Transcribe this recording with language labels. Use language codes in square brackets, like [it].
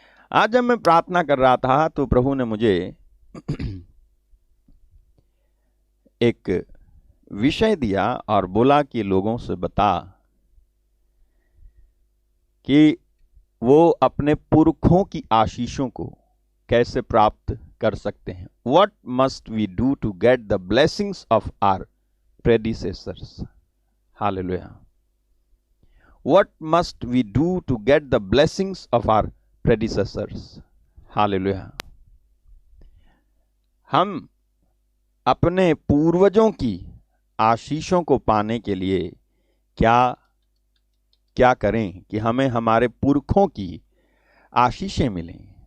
[hi] आज जब मैं प्रार्थना कर रहा था तो प्रभु ने मुझे एक विषय दिया और बोला कि लोगों से बता कि वो अपने पुरखों की आशीषों को कैसे प्राप्त कर सकते हैं। [en] What must we do to get the blessings of our predecessors? Hallelujah. What must we do to get the blessings of our predecessors? Hallelujah. [hi] हम अपने पूर्वजों की आशीषों को पाने के लिए क्या क्या करें कि हमें हमारे पुरखों की आशीषें मिलें।